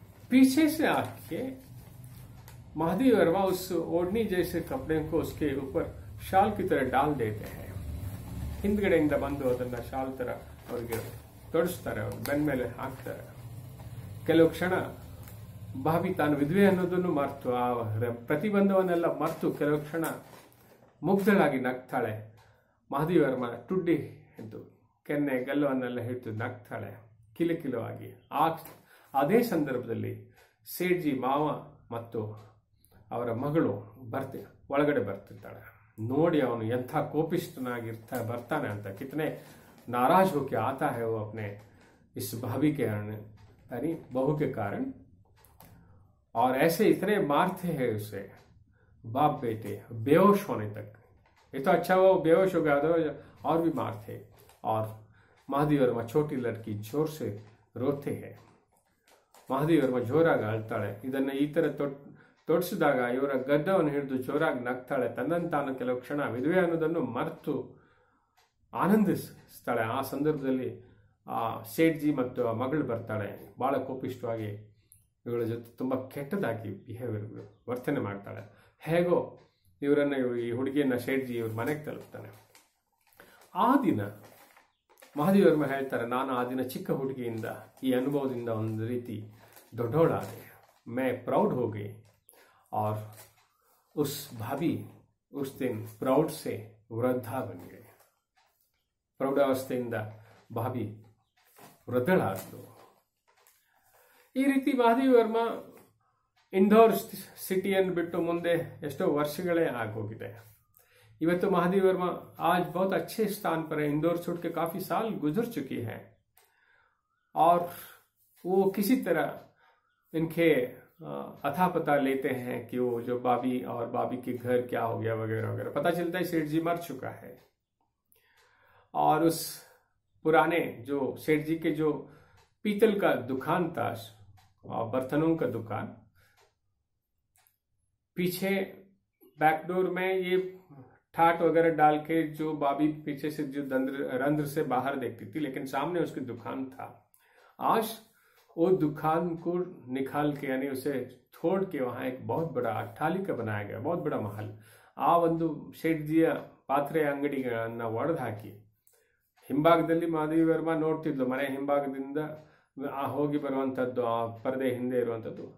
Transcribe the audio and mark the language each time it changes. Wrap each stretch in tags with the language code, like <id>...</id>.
<hi>पीछे से आके महादेवी वर्मा उस ओढ़नी जैसे कपड़े को उसके ऊपर शाल की तरह डाल देते हैं.</hi> <kn>ಹಿಂದ್ಗಡೆಯಿಂದ ಬಂದು ಅದನ್ನ ಶಾಲ್ ತರ ಅವರಿಗೆ ತೊಡಿಸ್ತಾರೆ, ಅವ್ರ ಬೆನ್ನ ಮೇಲೆ ಹಾಕ್ತಾರೆ. ಕೆಲವು ಕ್ಷಣ ಭಾವಿ ತಾನು ವಿಧವೆ ಅನ್ನೋದನ್ನು ಮರೆತು, ಆ ಪ್ರತಿಬಂಧವನ್ನೆಲ್ಲ ಮರೆತು ಕೆಲವು ಕ್ಷಣ ಮುಗ್ಧಳಾಗಿ ನಗ್ತಾಳೆ. ಮಹಾದೇವಿ ವರ್ಮ ಟುಡ್ಡಿ ಎಂದು ಕೆನ್ನೆ ಗಲ್ಲವನ್ನೆಲ್ಲ ಹಿಡಿದು ನಗ್ತಾಳೆ ಕಿಲಕಿಲವಾಗಿ. ಅದೇ ಸಂದರ್ಭದಲ್ಲಿ ಸೇಠ್ಜಿ ಮಾವ ಮತ್ತು ಅವರ ಮಗಳು ಒಳಗಡೆ ಬರ್ತಿರ್ತಾಳೆ. ನೋಡಿ ಅವನು ಎಂಥ ಕೋಪಿಷ್ಠನಾಗಿರ್ತಾ ಬರ್ತಾನೆ ಅಂತ,</kn> <hi>ಕಿತನೆ नाराज होके आता है वो अपने इस भाभी के यानी बहू के कारण, और ऐसे इतने मारते हैं उसे बाप बेटे बेहोश होने तक. ये तो अच्छा वो बेहोश हो गया, और भी मारते. और महादेवी वर्मा छोटी लड़की जोर से रोते हैं.</hi> <kn>महादेवी वर्मा ಜೋರಾಗಿ ಅಳ್ತಾಳೆ. ಇದನ್ನ ಈ ತರ ತೊಡಿಸಿದಾಗ ಇವರ ಗಡ್ಡವನ್ನು ಹಿಡಿದು ಜೋರಾಗಿ ನಗ್ತಾಳೆ. ತನ್ನನ್ನು ತಾನು ಕೆಲವು ಕ್ಷಣ ವಿಧವೆ ಅನ್ನೋದನ್ನು ಮರೆತು ಆನಂದಿಸ್ತಾಳೆ. ಆ ಸಂದರ್ಭದಲ್ಲಿ ಆ ಸೇಠ್ಜಿ ಮತ್ತು ಆ ಮಗಳು ಬರ್ತಾಳೆ, ಭಾಳ ಕೋಪಿಷ್ಟವಾಗಿ ಇವಳ ಜೊತೆ ತುಂಬ ಕೆಟ್ಟದಾಗಿ ವರ್ತನೆ ಮಾಡ್ತಾಳೆ. ಹೇಗೋ ಈ ಹುಡುಗಿಯನ್ನ ಸೇಠ್ಜಿ ಇವ್ರ ಮನೆಗೆ ತಲುಪ್ತಾನೆ. ಆ ದಿನ ಮಹಾದೇವಿ ವರ್ಮ ಹೇಳ್ತಾರೆ, ನಾನು ಆ ದಿನ ಚಿಕ್ಕ ಹುಡುಗಿಯಿಂದ ಈ ಅನುಭವದಿಂದ ಒಂದು ರೀತಿ ದೊಡ್ಡೋಳಾದೆ.</kn> <hi>मैं प्राउड हो गई और उस भाभी उस दिन प्राउड से वृद्धा बन गई.</hi> <kn>ಪ್ರೌಢಾವಸ್ಥೆಯಿಂದ ಭಾಬಿ ವೃದ್ಧಳಾದಳು. ಈ ರೀತಿ ಮಹಾದೇವಿ ವರ್ಮ ಇಂದೋರ್ ಸಿಟಿಯನ್ನು ಬಿಟ್ಟು ಮುಂದೆ ಎಷ್ಟೋ ವರ್ಷಗಳೇ ಆಗೋಗಿದೆ.</kn> <hi>ಇವತ್ತು महादेवी वर्मा आज बहुत अच्छे स्थान पर है. इंदौर छोड़ के काफी साल गुजर चुकी है और वो किसी तरह इनके अथा पता लेते हैं कि वो जो बाबी और बाबी के घर क्या हो गया वगैरह वगैरह. पता चलता है सेठ जी मर चुका है और उस पुराने जो सेठ जी के जो पीतल का दुकान था, बर्तनों का दुकान, पीछे बैकडोर में ये ठाट वगैरह डाल के जो बाबी पीछे से जो रंध्र से बाहर देखती थी, लेकिन सामने उसकी दुकान था. आज वो दुकान को निकाल के यानी उसे छोड़ के वहां एक बहुत बड़ा अट्टालिका बनाया गया, बहुत बड़ा महल.</hi> <kn>ಆ ಒಂದು ಶೇಠ್ಜಿಯ ಪಾತ್ರೆ ಅಂಗಡಿಗಳನ್ನ ಒಡೆದು ಹಾಕಿ ಹಿಂಭಾಗದಲ್ಲಿ ಮಹಾದೇವಿ ವರ್ಮ ನೋಡ್ತಿದ್ಲು. ಮನೆ ಹಿಂಭಾಗದಿಂದ ಹೋಗಿ ಬರುವಂತದ್ದು ಆ ಪರದೆ ಹಿಂದೆ ಇರುವಂತದ್ದು.</kn>